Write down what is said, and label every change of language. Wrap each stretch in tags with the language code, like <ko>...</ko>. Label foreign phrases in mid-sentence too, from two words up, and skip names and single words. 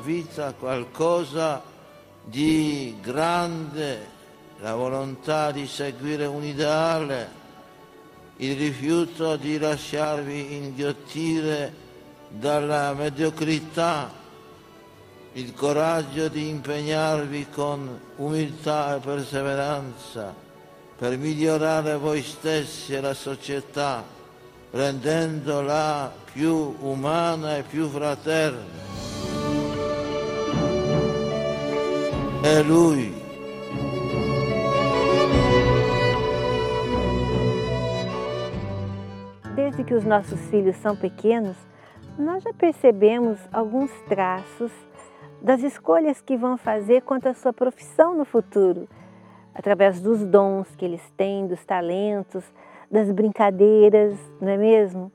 <it>vita qualcosa di grande, la volontà di seguire un ideale, il rifiuto di lasciarvi inghiottire dalla mediocrità, il coraggio di impegnarvi con umiltà e perseveranza per migliorare voi stessi e la società, rendendola più umana e più fraterna. È Lui.</it> <pt>Desde que os nossos filhos são pequenos, nós já percebemos alguns traços das escolhas que vão fazer quanto à sua profissão no futuro, através dos dons que eles têm, dos talentos, das brincadeiras, não é mesmo?</pt>